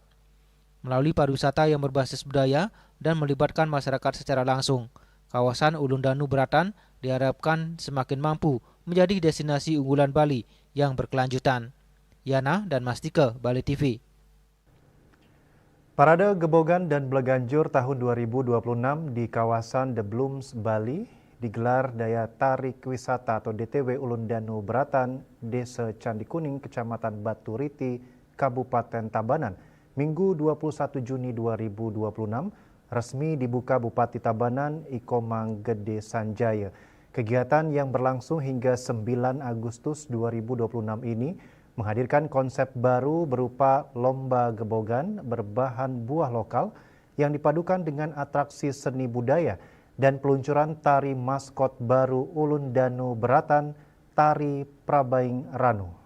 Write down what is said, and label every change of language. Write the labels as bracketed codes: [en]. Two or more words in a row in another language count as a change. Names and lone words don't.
[id] Melalui pariwisata yang berbasis budaya dan melibatkan masyarakat secara langsung, kawasan Ulun Danu Beratan diharapkan semakin mampu menjadi destinasi unggulan Bali yang berkelanjutan. Yana dan Mastike, Bali TV. Parade Gebogan dan Bleganjur tahun 2026 di kawasan The Blooms Bali digelar daya tarik wisata atau DTW Ulun Danu Beratan, Desa Candi Kuning, Kecamatan Batu Riti, Kabupaten Tabanan, Minggu 21 Juni 2026, resmi dibuka Bupati Tabanan Ikomang Gede Sanjaya. Kegiatan yang berlangsung hingga 9 Agustus 2026 ini menghadirkan konsep baru berupa lomba gebogan berbahan buah lokal yang dipadukan dengan atraksi seni budaya dan peluncuran tari maskot baru Ulun Danu Beratan, Tari Prabaing Ranu.